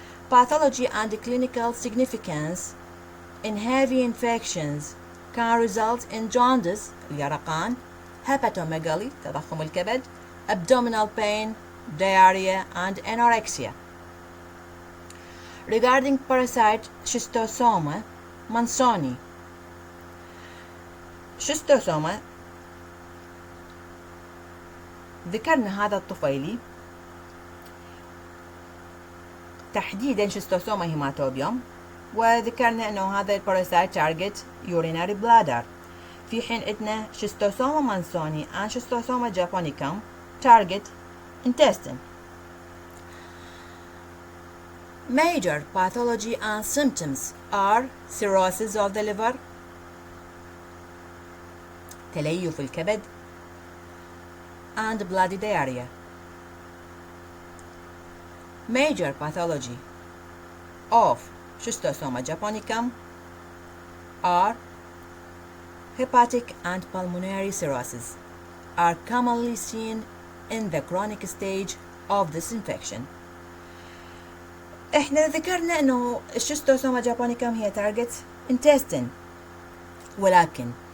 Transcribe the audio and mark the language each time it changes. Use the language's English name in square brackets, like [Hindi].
[English] Pathology and clinical significance in heavy infections can result in jaundice, [Arabic] اليرقان, [English] hepatomegaly, [Arabic] تضخم الكبد, [English] abdominal pain, diarrhea, and anorexia. Regarding parasite Schistosoma mansoni, [Arabic] Schistosoma ذكرنا هذا الطفيلي تحديدا شيستوسوما هيماتوبيوم، وذكرنا انه هذا الباراسايت تارجت [English] urinary bladder، [Arabic] في حين عندنا شيستوسوما مانسوني and شيستوسوما جابونيكم [English] target intestine. Major pathology and symptoms are cirrhosis of the liver, [Arabic] تليف الكبد, [English] and bloody diarrhea. Major pathology of Schistosoma japonicum are hepatic and pulmonary cirrhosis, are commonly seen in the chronic stage of this infection. [Arabic] احنا ذكرنا انه الشيستوسوما جابونيكم هي [English] target intestine، [Arabic] ولكن